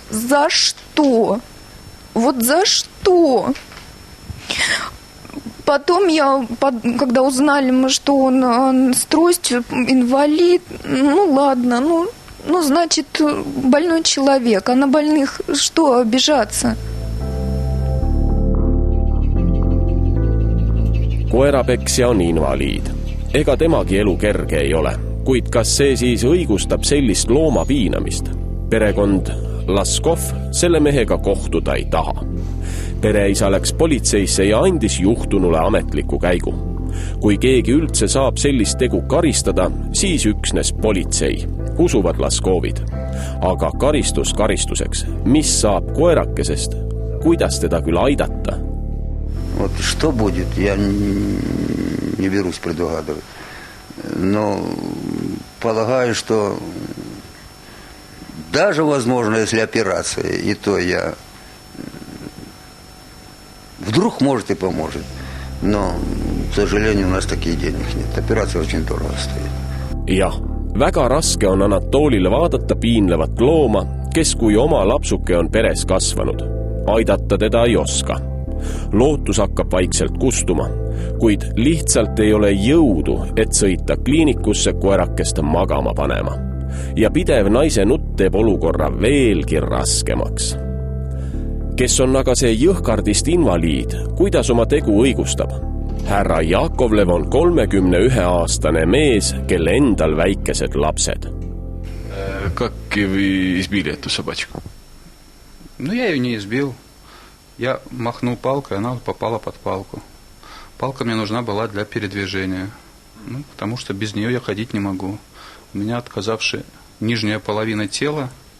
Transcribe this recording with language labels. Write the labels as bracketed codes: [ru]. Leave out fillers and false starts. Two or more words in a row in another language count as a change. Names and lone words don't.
[ru] За что? Вот за что? Потом когда узнали мы, что он с тростью, инвалид, ладно, значит, больной человек, а на больных что обижаться? [et] Koerapeksja on invaliid. Ega temagi elu kerge ei ole, kuid kas see siis õigustab sellist looma piinamist? Perekond Laskov selle mehega kohtuda ei taha. Pereisa läks politseisse ja andis juhtunule ametliku käigu. Kui keegi üldse saab sellist tegu karistada, siis üksnes politsei, usuvad Laskovid. Aga karistus karistuseks, mis saab koerakesest, kuidas teda küll aidata? [ru] Вот что будет, я не берусь предугадывать. Но полагаю, что даже, возможно, если операция, и то я... Вдруг может и поможет. но, к сожалению, у нас таких денег нет. Операция очень дорого стоит. [et] Jah, väga raske on Anatolile vaadata piinlevat looma, kes kui oma lapsuke on peres kasvanud. Aidata teda ei oska. Lootus hakkab vaikselt kustuma, kuid lihtsalt ei ole jõudu, et sõita kliinikusse koerakest magama panema. Ja pidev naise nutt teeb olukorra veelgi raskemaks. Kes on aga see jõhkardist invaliid, kuidas oma tegu õigustab? Härra Jakovlev on 31-aastane mees, kelle endal väikesed lapsed. [ru] Как вы избили эту собачку? Ну, я ее не избил. Я махнул палкой, она попала под палку. Палка мне нужна была для передвижения. Ну, потому что без нее я ходить не могу. У меня отказавшая нижняя половина тела.